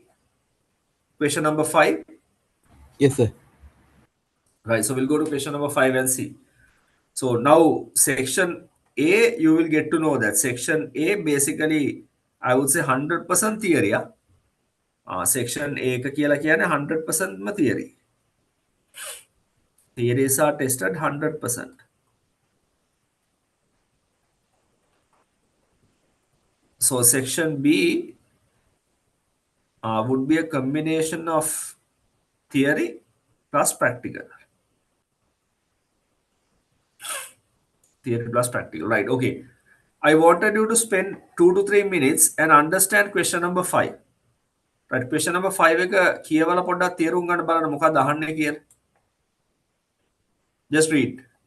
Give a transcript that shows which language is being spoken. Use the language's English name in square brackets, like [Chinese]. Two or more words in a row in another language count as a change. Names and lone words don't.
[English] Question number 5. Yes, sir. Right. So we'll go to question number 5 and see. So now section A, you will get to know that section A basically, I would say 100% theory. [Sinhala] Section A එක කියලා කියන්නේ 100% theory. [English] Theories are tested 100%. So section B would be a combination of theory plus practical. Theory plus practical, right? Okay. I wanted you to spend 2 to 3 minutes and understand question number 5. [Sinhala] Right? [English] Question number 5 [Sinhala] එක කියවලා පොඩ්ඩක් තේරුම් ගන්න බලන්න මොකක්ද අහන්නේ කියලා. [English] Just read.